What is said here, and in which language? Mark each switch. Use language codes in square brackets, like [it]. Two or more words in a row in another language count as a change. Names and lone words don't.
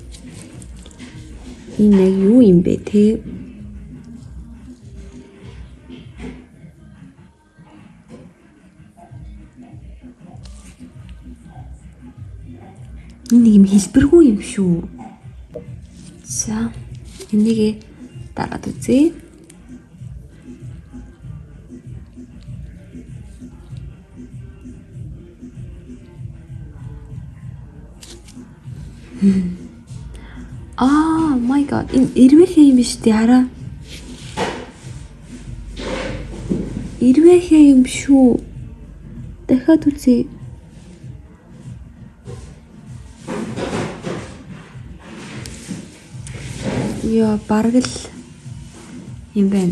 [mn] Энэ яг юу юм бэ те? Энэ юм хэлбэргүй юм шүү. За энийг дараад үзье. [en] Oh my god. [mn] Энэ ирвэхээ юм биш үү? Хараа. Ирвэхээ юм шүү. Дахиад үзье. Яа, бараг л юм байна.